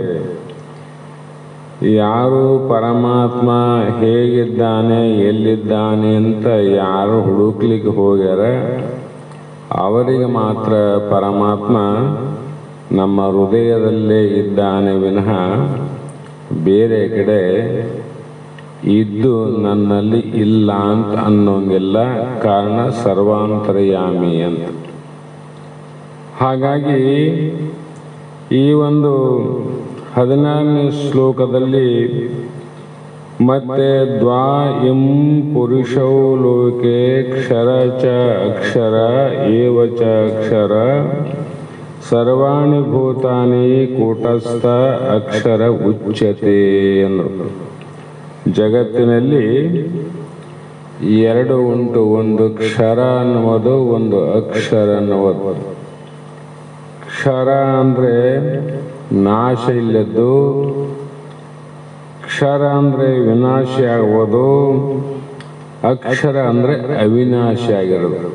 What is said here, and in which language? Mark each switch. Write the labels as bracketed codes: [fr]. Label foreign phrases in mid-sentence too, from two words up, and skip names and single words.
[kn] ಯಾರು ಪರಮಾತ್ಮ ಹೇಗಿದ್ದಾನೆ ಎಲ್ಲಿದ್ದಾನೆ ಅಂತ ಯಾರು ಹುಡುಕ್ಲಿಕ್ಕೆ ಹೋಗ್ಯಾರ ಅವರಿಗೆ ಮಾತ್ರ ಪರಮಾತ್ಮ ನಮ್ಮ ಹೃದಯದಲ್ಲೇ ಇದ್ದಾನೆ ವಿನಃ ಬೇರೆ ಕಡೆ ಇದ್ದು ನನ್ನಲ್ಲಿ ಇಲ್ಲ ಅಂತ ಅನ್ನೋಂಗಿಲ್ಲ. ಕಾರಣ ಸರ್ವಾಂತರ್ಯಾಮಿ ಅಂತ. ಹಾಗಾಗಿ ಈ ಒಂದು 16ನೇ ಶ್ಲೋಕದಲ್ಲಿ ಮತ್ತೆ [sa] ದ್ವಾ ಇಂ ಪುರುಷೌ ಲೋಕೆ ಕ್ಷರ ಚ ಅಕ್ಷರ ಏವ ಚ ಅಕ್ಷರ ಸರ್ವಾಣಿ ಭೂತಾನಿ ಕೂಟಸ್ಥ ಅಕ್ಷರ ಉಚ್ಯತೆ [kn] ಅನ್ನೋದು. ಜಗತ್ತಿನಲ್ಲಿ ಎರಡು ಉಂಟು, ಒಂದು ಕ್ಷರ ಅನ್ನುವುದು, ಒಂದು ಅಕ್ಷರ ಅನ್ನುವುದು. ಕ್ಷರ ಅಂದರೆ ನಾಶ ಇಲ್ಲದ್ದು, ಕ್ಷರ ಅಂದರೆ ವಿನಾಶಿ ಆಗುವುದು, ಅಕ್ಷರ ಅಂದರೆ ಅವಿನಾಶಿ ಆಗಿರೋದು.